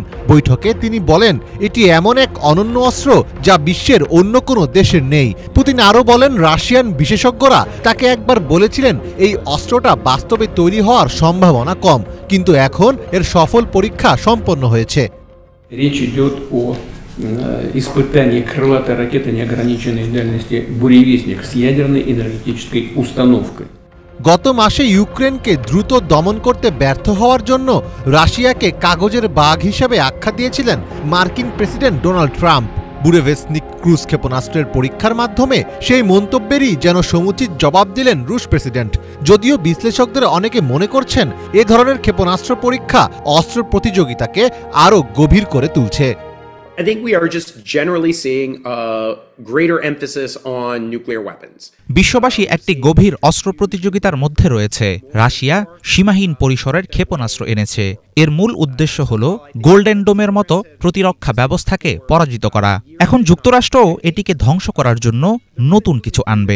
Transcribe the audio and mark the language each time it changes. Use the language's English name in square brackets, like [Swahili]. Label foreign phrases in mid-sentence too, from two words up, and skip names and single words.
[Bangla] বৈঠকে তিনি বলেন, এটি এমন এক অনন্য অস্ত্র যা বিশ্বের অন্য কোনো দেশের নেই। পুতিন আরও বলেন, রাশিয়ান বিশেষজ্ঞরা তাকে একবার বলেছিলেন এই অস্ত্রটা বাস্তবে তৈরি হওয়ার সম্ভাবনা কম, কিন্তু এখন এর সফল পরীক্ষা সম্পন্ন হয়েছে। [Russian] Испытание крылатой ракеты неограниченной дальности «Буревестник» с ядерной энергетической установкой. [Bangla] গত মাসে ইউক্রেনকে দ্রুত দমন করতে ব্যর্থ হওয়ার জন্য রাশিয়াকে কাগজের বাঘ হিসেবে আখ্যা দিয়েছিলেন মার্কিন প্রেসিডেন্ট ডোনাল্ড ট্রাম্প। বুরেভেস্তনিক ক্রুজ ক্ষেপণাস্ত্রের পরীক্ষার মাধ্যমে সেই মন্তব্যেরই যেন সমুচিত জবাব দিলেন রুশ প্রেসিডেন্ট। যদিও বিশ্লেষকদের অনেকে মনে করছেন এ ধরনের ক্ষেপণাস্ত্র পরীক্ষা অস্ত্র প্রতিযোগিতাকে আরও গভীর করে তুলছে। [English] I think we are just generally seeing a greater emphasis on nuclear weapons. [Bangla] বিশ্ববাসী একটি গভীর অস্ত্র প্রতিযোগিতার মধ্যে রয়েছে। রাশিয়া সীমাহীন পরিসরের ক্ষেপণাস্ত্র এনেছে। এর মূল উদ্দেশ্য হল গোল্ডেন ডোমের মতো প্রতিরক্ষা ব্যবস্থাকে পরাজিত করা। এখন যুক্তরাষ্ট্রও এটিকে ধ্বংস করার জন্য নতুন কিছু আনবে।